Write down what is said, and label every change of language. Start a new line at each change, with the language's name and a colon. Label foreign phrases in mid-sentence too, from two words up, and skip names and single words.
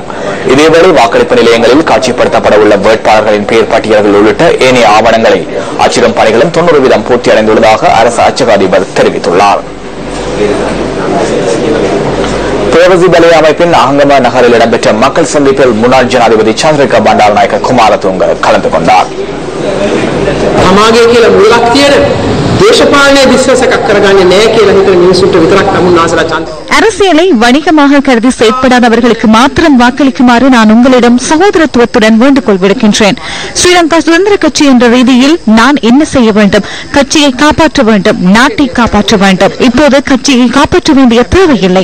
Tamil: இதேவேளை வாக்களிப்பு நிலையங்களில் காட்சிப்படுத்தப்பட உள்ள வேட்பாளர்களின் பெயர் பட்டியல்கள் உள்ளிட்ட ஏனைய ஆவணங்களை அச்சிடும் பணிகளும் 90% பூர்த்தி அடைந்துள்ளதாக அரசு அச்சக அதிபர் தெரிவித்துள்ளார். தேவசிபலை அமைப்பின் அகங்கம நகரில் இடம்பெற்ற மக்கள் சந்திப்பில் முன்னாள் ஜனாதிபதி சந்திரிகா பண்டாரநாயக்க குமாரதுங்க கலந்து கொண்டார்.
Sinhala: සමාජය කියලා මුලක් තියෙන දේශපාලනයේ විශ්වාසයක් කරගන්නේ නැහැ කියලා හිතන මිනිසුන්ට විතරක් තමුන්නාසලා ඡන්ද
Tamil: அரசியலை வணிகமாக கருதி செயற்படாதவர்களுக்கு மாத்திரம் வாக்களிக்குமாறு நான் உங்களிடம் சகோதரத்துவத்துடன் வேண்டுகோள் விடுக்கின்றேன். ஸ்ரீலங்கா சுதந்திர கட்சி என்ற ரீதியில் நான் என்ன செய்ய வேண்டும்? கட்சியை காப்பாற்ற வேண்டும், நாட்டை காப்பாற்ற வேண்டும். இப்போது கட்சியை காப்பாற்ற வேண்டிய தேவையில்லை.